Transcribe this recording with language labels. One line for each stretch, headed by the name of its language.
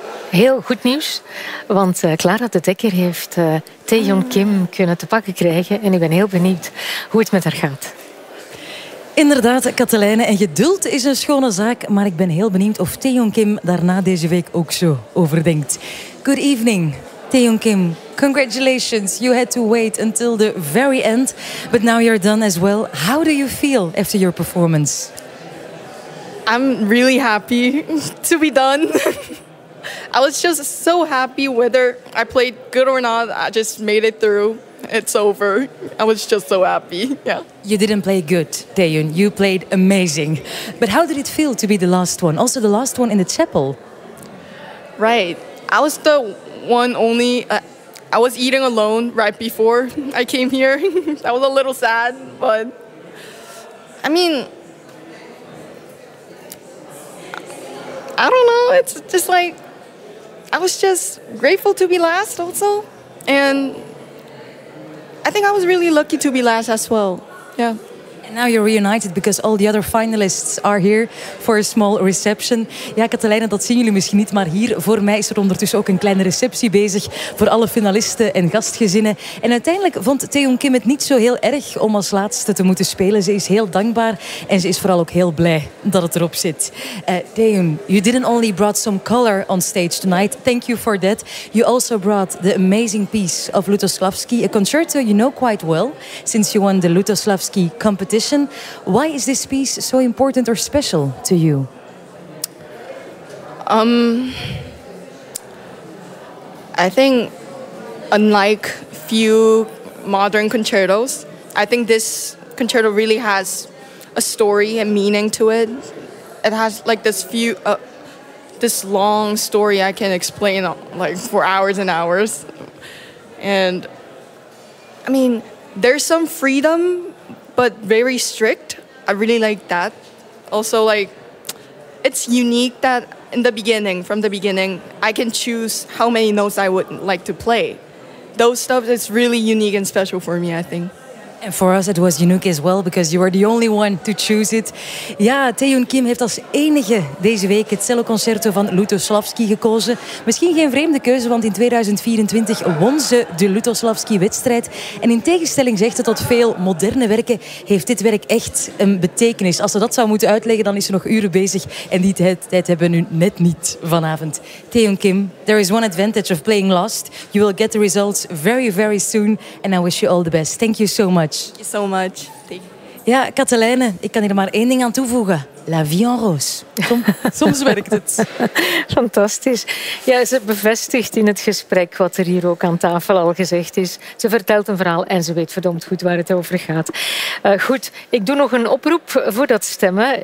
Dutch: Heel goed nieuws, want Clara de Dekker heeft Taehyun Kim kunnen te pakken krijgen. En ik ben heel benieuwd hoe het met haar gaat. Inderdaad, Katelijne, en geduld is een schone zaak, maar ik ben heel benieuwd of Taehyun Kim daar na deze week ook zo over denkt.
English: Good evening, Taehyun Kim. Congratulations, you had to wait until the very end, but now you're done as well. How do you feel after your performance? I'm really happy to be done. I was just so happy whether I played good or not, I just made it through. It's over. I was just so happy. Yeah. You didn't play good, Taehyun. You played amazing. But how did it feel to be the last one? Also the last one in the chapel. Right. I was the one only. I was eating alone right before I came here. That was a little sad, but I mean, I don't know. It's just like, I was just grateful to be last also. And I think I was really lucky to be last as well. Yeah. And now you're reunited because all the other finalists are here for a small reception.
Dutch: Ja, Katelijne, dat zien jullie misschien niet, maar hier voor mij is er ondertussen ook een kleine receptie bezig voor alle finalisten en gastgezinnen. En uiteindelijk vond Taehyung Kim het niet zo heel erg om als laatste te moeten spelen. Ze is heel dankbaar en ze is vooral ook heel blij dat het erop zit.
English: Taehyung, you didn't only brought some color on stage tonight. Thank you for that. You also brought the amazing piece of Lutoslawski, a concerto you know quite well since you won the Lutoslawski competition. Why is this piece so important or special to you? I think unlike few modern concertos, I think this concerto really has a story and meaning to it. It has like this few this long story I can explain like for hours and hours. And I mean, there's some freedom but very strict. I really like that. Also, like, it's unique that from the beginning, I can choose how many notes I would like to play. Those stuff is really unique and special for me, I think. And for us, it was unique as well, because you were the only one to choose it.
Dutch: Ja, Taehyung Kim heeft als enige deze week het celloconcerto van Lutoslawski gekozen. Misschien geen vreemde keuze, want in 2024 won ze de Lutoslawski-wedstrijd. En in tegenstelling, zegt ze, tot veel moderne werken, heeft dit werk echt een betekenis. Als ze dat zou moeten uitleggen, dan is ze nog uren bezig. En die tijd hebben we nu net niet vanavond.
English: Taehyung Kim, there is one advantage of playing last. You will get the results very, very soon. And I wish you all the best. Thank you so much. Thank you so much.
Dutch: Ja, Katelijne, ik kan hier maar één ding aan toevoegen. La vie en rose. Soms werkt het. Fantastisch. Ja, ze bevestigt in het gesprek wat er hier ook aan tafel al gezegd is. Ze vertelt een verhaal en ze weet verdomd goed waar het over gaat. Goed, ik doe nog een oproep voor dat stemmen.